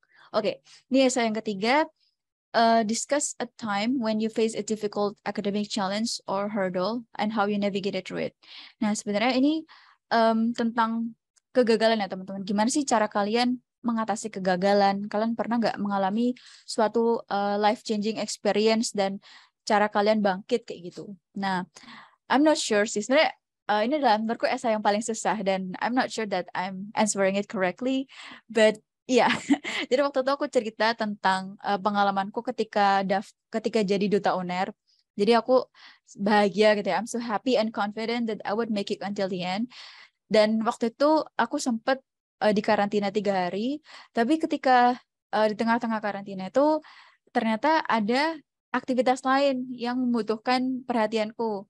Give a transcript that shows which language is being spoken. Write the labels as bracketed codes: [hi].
[id] Oke, ini essay yang ketiga. [en] Discuss a time when you face a difficult academic challenge or hurdle and how you navigated through it. [id] Nah, sebenarnya ini tentang kegagalan ya teman-teman. Gimana sih cara kalian mengatasi kegagalan? Kalian pernah nggak mengalami suatu life-changing experience dan cara kalian bangkit kayak gitu? [en] Nah, I'm not sure sih. [id] Sebenarnya ini adalah menurutku essay yang paling susah dan [en] I'm not sure that I'm answering it correctly, but [id] iya, jadi waktu itu aku cerita tentang pengalamanku ketika jadi duta UNER. Jadi aku bahagia gitu ya, [en] I'm so happy and confident that I would make it until the end. [id] Dan waktu itu aku sempat di karantina 3 hari, tapi ketika di tengah-tengah karantina itu ternyata ada aktivitas lain yang membutuhkan perhatianku.